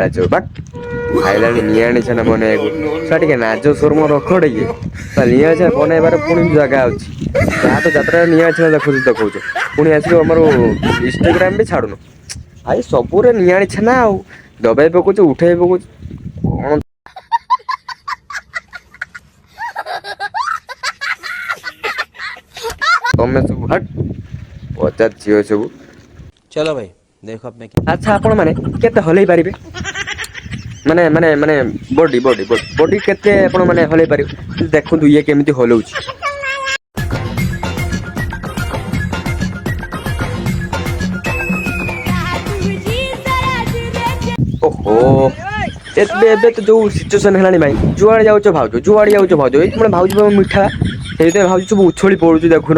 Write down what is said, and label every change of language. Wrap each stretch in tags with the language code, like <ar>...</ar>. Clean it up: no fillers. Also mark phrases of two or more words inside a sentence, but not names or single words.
<or>ଚୋଦ ଖାଇଲାଣି ନିଆଁଣି ଛେନା ବନେଇବାକୁ ଶଳା ଟିକେ ନାଜ ସର୍ମ ରଖ ଟିକେ ନିଆଁଣି ଛେନା ବନେଇବାର ପୁଣି ଜାଗା ଅଛି ଯାହା ତ ଯାତ୍ରାରେ ନିଆଁଣି ଛେନା ଦେଖଉଛ ପୁଣି ଆସିକି ଆମର ଇନଷ୍ଟାଗ୍ରାମ ବି ଛାଡୁନ ଭାଇ ସବୁରେ ନିଆଁଣି ଛେନା ଆଉ ଦବେଇ ପକଉଛୁ ଉଠେଇ ପକଉଛୁ କଣ ତମେ ସବୁ ହଟ୍ ବଜାତ ଝିଅ ସବୁ</or> <hi>चलो भाई देखो अब मैं</hi> <or>ଆଚ୍ଛା ଆପଣ ମାନେ କେତେ ହଲେଇ ପାରିବେ ମାନେ ମାନେ ମାନେ ବଡି ବଡି ବଡି କେତେ ଆପଣ ମାନେ ହଲେଇ ପାରିବେ ଦେଖନ୍ତୁ ଇଏ କେମିତି ହଲଉଛି। ଓହୋ ଏବେ ତ ଯୋଉ ସିଚୁଏସନ ହେଲାଣି ଭାଇ ଯୁଆଡେ ଯାଉଛ ଭାଉଜ ଏଇ ମାନେ ଭାଉଜ ମିଠା ସେଇଥିପାଇଁ ଭାଉଜ ସବୁ ଉଛଳି ପଡୁଛି ଦେଖୁନ</or>